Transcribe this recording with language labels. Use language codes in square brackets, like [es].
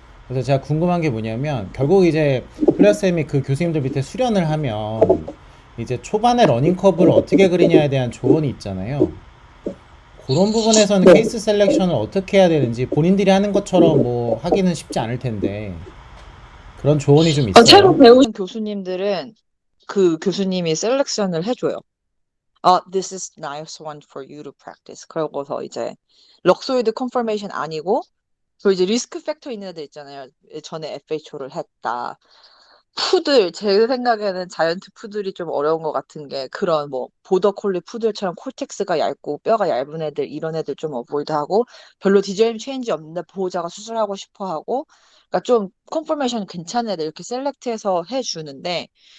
[ko] 그래서 제가 궁금한 게 뭐냐면 결국 이제 클레어쌤이 그 교수님들 밑에 수련을 하면 이제 초반에 러닝 커브를 어떻게 그리냐에 대한 조언이 있잖아요. 그런 부분에서는 케이스 셀렉션을 어떻게 해야 되는지 본인들이 하는 것처럼 뭐 하기는 쉽지 않을 텐데 그런 조언이 좀 새로 있어요. 배우신 교수님들은 그 교수님이 셀렉션을 해줘요. [en] This is nice one for you to practice. [ko] 그러고서 이제 럭소이드 컨퍼메이션 아니고 그 이제 리스크 팩터 있는 애들 있잖아요. 전에 FHO를 했다. 푸들 제 생각에는 자이언트 푸들이 좀 어려운 것 같은 게 그런 뭐 보더 콜리 푸들처럼 콜텍스가 얇고 뼈가 얇은 애들 이런 애들 좀 어보이드하고 별로 디자인 체인지 없는데 보호자가 수술하고 싶어 하고 그러니까 좀 컨퍼메이션 괜찮은 애들 이렇게 셀렉트해서 해주는데